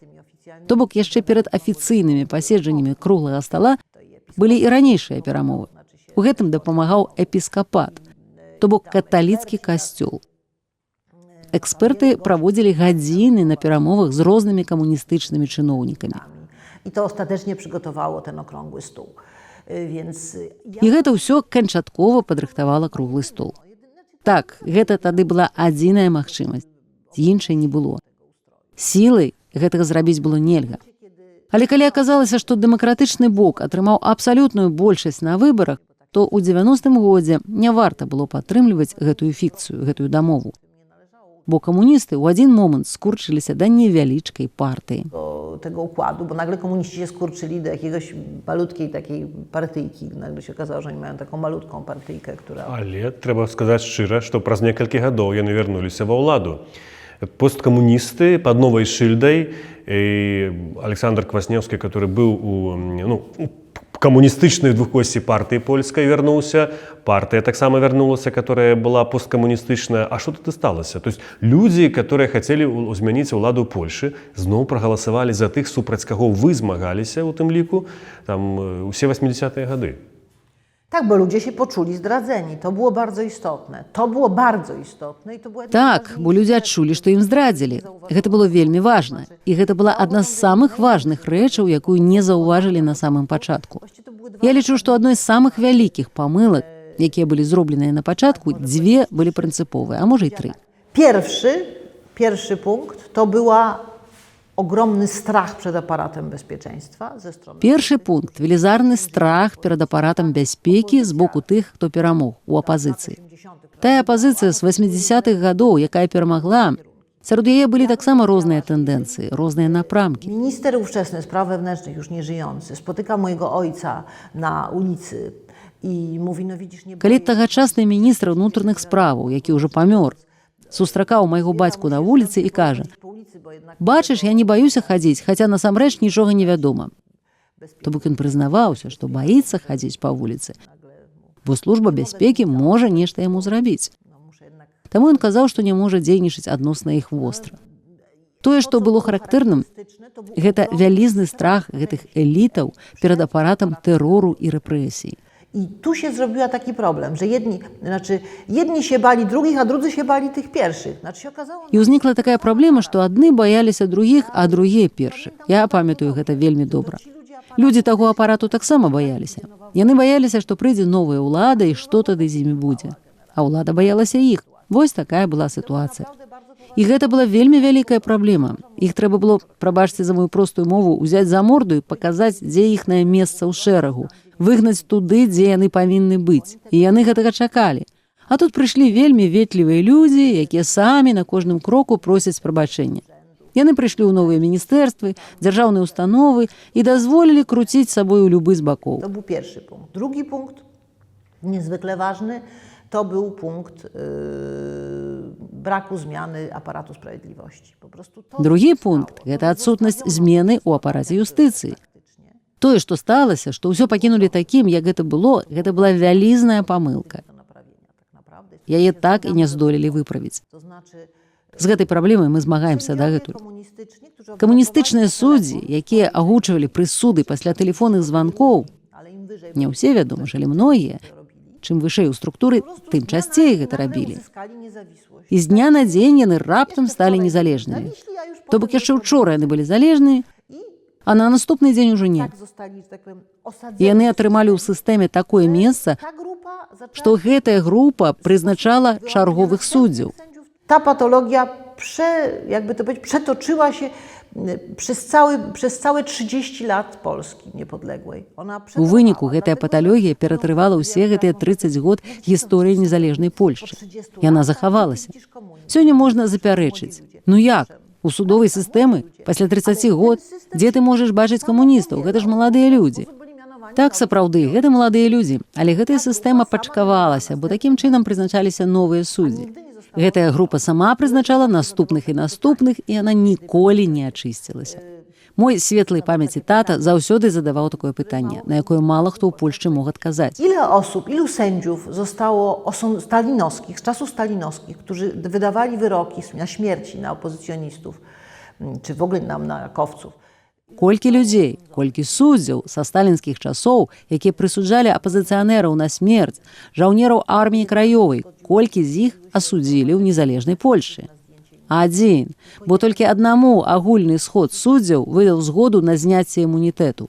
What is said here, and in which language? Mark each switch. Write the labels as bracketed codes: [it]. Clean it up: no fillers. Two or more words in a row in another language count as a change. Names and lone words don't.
[be] То бок яшчэ перад афіцыйнымі паседжаннямі круглага стала былі і ранейшыя перамовы. У гэтым дапамагаў эпіскапат, то бок каталіцкі касцёл. Эксперты праводзілі гадзіны на перамовах з рознымі камуністычнымі чыноўнікамі. [pl] I to ostatecznie przygotowało ten okrągły stół. Więc [be] І гэта ўсё канчаткова падрыхтавала круглы стол. Так, гэта тады была адзіная магчымасць. Іншай не было. Сілай гэтага зрабіць было нельга. Але калі аказалася, што дэмакратычны бок атрымаў абсалютную большасць на выбарах, то ў 90-м годзе не варта было падтрымліваць гэтую фікцыю, гэтую дамову. Бо камуністы ў адзін момант скурчыліся да невялічкай партыі. [pl] tego układu, bo nagle komuniści się skurczyli do jakiegoś malutkiej takiej partyjki. Nagle się okazało, że oni mają taką malutką partyjkę, która... [be] Але трэба сказаць шчыра, што праз некалькі гадоў яны вярнуліся ва ўладу. Посткамуністы пад новай шыльдай, Александр Кваснеўскі, который быў у камуністычнай двухкосці партыі польскай, вярнуўся, партыя таксама вярнулася, которая была посткамуністычная. А што тут і сталася? [ru] То есть [be] людзі, которые хацелі змяніць уладу Польшы, зноў прагаласавалі за тых, супраць каго вы змагаліся у тым ліку там усе 80-е гады. [pl] Tak, bo ludzie się poczuli zdradzeni. To było bardzo istotne. To było bardzo istotne. I to było [be] Так, бо людзі адчулі, што ім здрадзілі. Гэта было вельмі важна. І гэта была адна з самых важных рэчаў, якую не заўважылі на самым пачатку. Я лічу, што адной з самых вялікіх памылак, якія былі зробленыя на пачатку, дзве былі прынцыповыя, а можа і тры. [pl] Pierwszy punkt to była ogromny strach przed aparatem bezpieczeństwa ze strony... [be] Першы пункт – велізарны страх перад апаратам бяспекі з боку тых, хто перамог у апазіцыі. Тая апазіцыя з 80-х гадоў, якая перамагла, сярод яе былі таксама розныя тэндэнцыі, розныя напрамкі. [pl] Minister ówczesny spraw wewnętrznych, już nie żyjący, spotyka mojego ojca na ulicy i mówi, no widzisz, nie... [be] Калі тагачасны міністр ўнутраных справаў, які ўжо памёр, сустракаў майго бацьку на вуліцы і кажа: «Бачыш, я не баюся хадзіць, хаця насамрэч нічога не вядома». То бок ён прызнаваўся, што баіцца хадзіць па вуліцы, бо служба бяспекі можа нешта яму зрабіць. Таму ён казаў, што не можа дзейнічаць адносна іх востра. Тое, што было характэрным, гэта вялізны страх гэтых элітаў перад апаратам тэрору і рэпрэсій. [pl] I tu się zrobiła taki problem, że jedni się bali drugich, a drudzy się bali tych pierwszych. Się okazało... [be] І ўзнікла такая праблема, што адны баяліся другіх, а другія першых. Я памятаю гэта вельмі добра. Людзі таго апарату таксама баяліся. Яны баяліся, што прыйдзе новая ўлада і што тады з імі будзе. А ўлада баялася іх. Вось такая была сітуацыя. І гэта была вельмі вялікая праблема. Іх трэба было, прабачце за мою простую мову, узяць за морду і паказаць, дзе іхнае месца ў шэрагу, выгнаць туды, дзе яны павінны быць. І яны гэтага чакалі. А тут прыйшлі вельмі ветлівыя людзі, якія самі на кожным кроку просяць прабачэння. Яны прыйшлі ў новыя міністэрствы, дзяржаўныя установы і дазволілі круціць сабою любы з бакоў. [pl] To był pierwszy punkt. Drugi punkt, niezwykle ważny, to był punkt braku zmiany aparatu sprawiedliwości. Po prostu to... [be] Другі пункт – гэта адсутнасць змены ў апараце юстыцыі. Тое, што сталася, што ўсё пакінулі такім, як гэта была вялізная памылка. Яе так і не здолелі выправіць. З гэтай праблемай мы змагаемся дагэтуль. [pl] Komunistyczni, którzy [be] Камуністычныя суддзі, якія агучвалі прысуды пасля тэлефонных званкоў, [pl] ale im wyżej [be] не ўсе, вядома, але многія, чым вышэй у структуры, тым часцей гэта рабілі. [pl] uzyskali niezawisłość. [be] І з дня на дзень яны раптам сталі незалежнымі. То бок яшчэ ўчора яны былі залежныя, а на наступны дзень ужо не. [pl] Tak zostali, że tak powiem, osadzeni. [be] І яны атрымалі ў сістэме такое месца, [pl] Ta grupa zaczęła [be] што гэтая група прызначала чарговых суддзяў. [pl] Ta patologia jakby to powiedzieć, przetoczyła się przez całe 30 lat Polski niepodległej. Ona [be] У выніку гэтая паталогія ператрывала ўсе гэтыя 30 год гісторыі незалежнай Польшчы. Яна захавалася. Сёння можна запярэчыць. Ну як? У судовай сістэмы пасля 30 год, дзе ты можаш бачыць камуністаў? Гэта ж маладыя людзі. Так, сапраўды, гэта маладыя людзі, але гэтая сістэма пачкавалася, бо такім чынам прызначаліся новыя суддзі. Гэтая група сама прызначала наступных, і яна ніколі не ачысцілася. Мой светлай памяці тата заўсёды задаваў такое пытанне, на якое мала хто ў Польшчы мог адказаць. [pl] Ilu sędziów zostało stalinowskich, z czasów stalinowskich, którzy wydawali wyroki na śmierci na opozycjonistów, czy w ogóle na rakowców. [be] Колькі людзей, колькі суддзяў са сталінскіх часоў, якія прысуджалі апазіцыянераў на смерць, жаўнераў арміі краёвай, колькі з іх асудзілі ў незалежнай Польшчы? Адзін, бо толькі аднаму агульны сход суддзяў выдаў згоду на зняцце імунітэту.